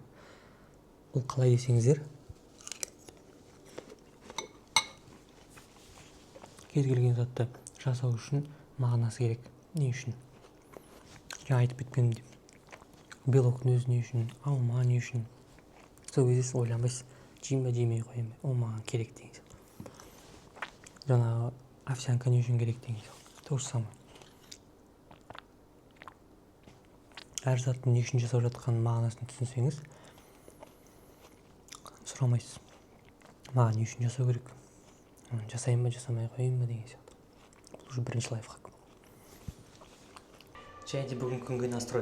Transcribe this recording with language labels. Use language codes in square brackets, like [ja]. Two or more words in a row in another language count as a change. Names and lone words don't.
[kk] Бұл қалай десеңіздер, кез келген затты жасау үшін мағынасы керек. Не үшін? Жаңа айтып кеткенім деп. Белоктың өзі не үшін, алма не үшін? Сол кезде ойланбайсыз, жеймін ба, жемей қояйын ба, ол маған керек деген сияқты. Жаңағы овсянка не үшін керек деген сияқты. [ru] То же самое. [kk] Әр заттың не үшін жасап жатқанын мағынасын түсінсеңіз, сұрамайсыз. Маған не үшін жасау керек? Жасайын ба, жасамай қояйын ба деген сияқты. Бұл уже бірінші лайфхак. Және де бүгін күнге настрой.